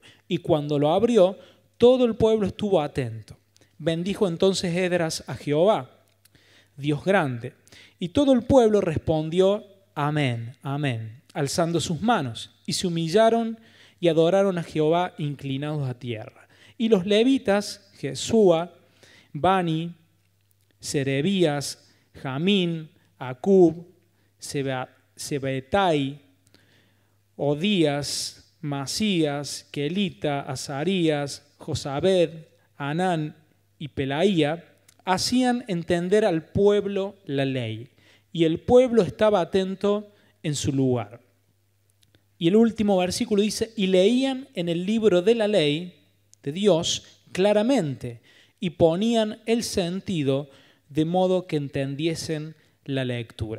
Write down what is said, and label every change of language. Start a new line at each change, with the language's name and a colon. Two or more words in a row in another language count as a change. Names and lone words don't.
Spanish: Y cuando lo abrió, todo el pueblo estuvo atento. Bendijo entonces Esdras a Jehová, Dios grande. Y todo el pueblo respondió: amén, amén, alzando sus manos. Y se humillaron y adoraron a Jehová inclinados a tierra. Y los levitas, Jesúa, Bani, Serebías, Jamín, Acub, Sebetai, Odías, Masías, Kelita, Azarías, Josabed, Anán y Pelaía, hacían entender al pueblo la ley, y el pueblo estaba atento en su lugar. Y el último versículo dice: y leían en el libro de la ley de Dios claramente, y ponían el sentido de modo que entendiesen la lectura.